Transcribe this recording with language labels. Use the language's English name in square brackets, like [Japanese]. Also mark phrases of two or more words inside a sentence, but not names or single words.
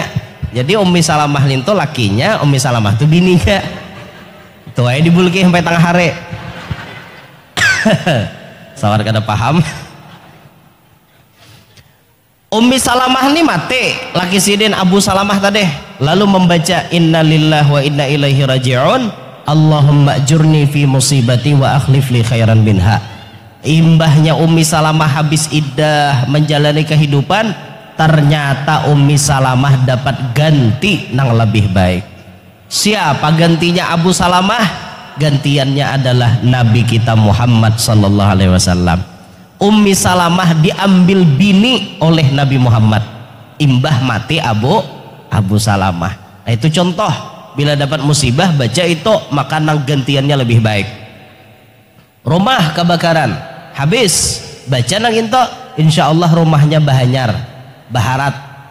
[Banjar] Jadi Ummi Salamah itu lakinya, Ummi Salamah itu bininya. Itu aja dibulki sampai tengah hari. Sawar kada paham. Ummi Salamah ini mati, laki sidin Abu Salamah tadi, lalu membaca [Arabic] إنا لله وإنا إليه راجعون. اللهم أجرني في مصيبتي وأخلف لي خيرا منها. [Banjar] Imbahnya Ummi Salamah habis iddah menjalani kehidupan, ternyata Ummi Salamah dapat ganti nang lebih baik. Siapa gantinya Abu Salamah? Gantiannya adalah Nabi kita Muhammad [Arabic] صلى الله عليه وسلم. [Banjar] Ummi Salamah diambil bini oleh Nabi Muhammad. Imbah mati Abu Salamah. Nah, itu contoh bila dapat musibah baca itu maka nang gantiannya lebih baik. Rumah kebakaran habis baca nang itu insyaallah rumahnya bahanyar baharat.